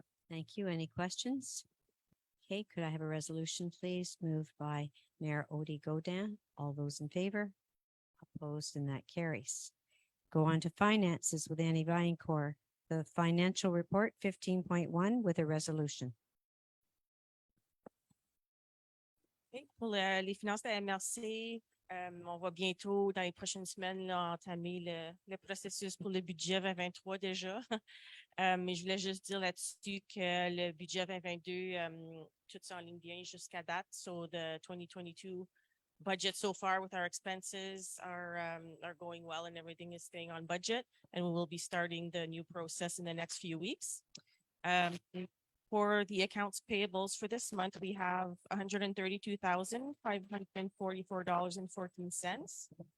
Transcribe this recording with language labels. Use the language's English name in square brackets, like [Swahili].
[English] Thank you. Any questions? Okay, could I have a resolution, please? Moved by Mayor Odie Godin. All those in favor? Opposed, and that carries. Go on to finances with Annie Vaillancourt. The financial report 15.1 with a resolution. Okay. [French] Pour les finances de la MRC, on va bientôt, dans les prochaines semaines, là, entamer le processus pour le budget 2023 déjà. Mais je voulais juste dire là-dessus que le budget 2022, tout ça en ligne bien jusqu'à date. [English] So the 2022 budget so far with our expenses are going well and everything is staying on budget. And we will be starting the new process in the next few weeks. For the accounts payables for this month, we have $132,544.14.